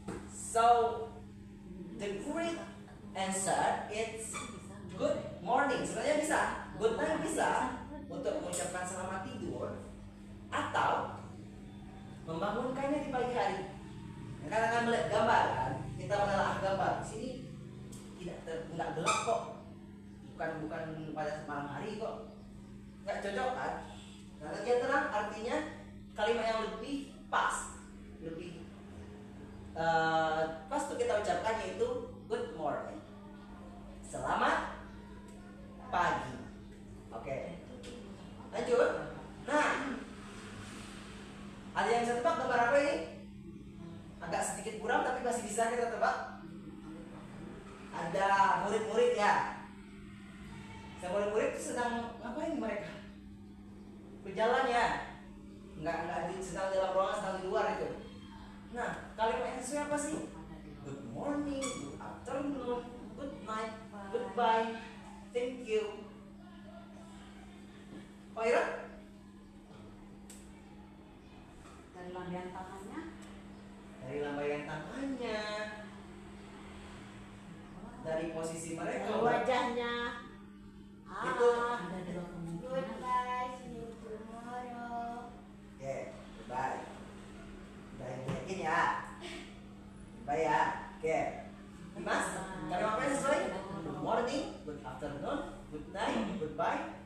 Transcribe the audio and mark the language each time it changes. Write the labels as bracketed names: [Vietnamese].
[English] So the correct answer is good morning. [Indonesian] Sebenarnya bisa, [English] good night [Indonesian] bisa untuk mengucapkan selamat tidur atau membangunkannya di pagi hari. Karena kan melihat gambar kan, kita menelaah gambar di sini tidak gelap kok, bukan pada malam hari kok, nggak cocok kan? Karena dia terang artinya kalimat yang lebih pas, lebih pas tuh kita ucapkan yaitu [English] good morning. [Indonesian] Selamat pagi. Oke. Lanjut. Nah, ada yang bisa tebak gambar apa ini? Agak sedikit buram tapi masih bisa kita tebak. Ada murid-murid ya. Murid-murid itu sedang ngapain mereka? Berjalan ya. Enggak sedang dalam ruangan, sedang di luar itu. Nah, Kalimat yang sesuai apa sih? [English] Good morning, good afternoon, good night, goodbye, thank you. [Indonesian] Pak Ira? Dari lambaian tangannya. Dari lambaian tangannya, dari posisi mereka. Dari wajahnya. Itu. Ada dua kemungkinan. [English] Goodbye, see you tomorrow. [Indonesian] Oke, [English] goodbye. [Indonesian] Udah yakin ya? [English] Goodbye [Indonesian] ya. Oke. Dimas, kalimat apa yang sesuai? [English] Good morning, good afternoon, good night, goodbye.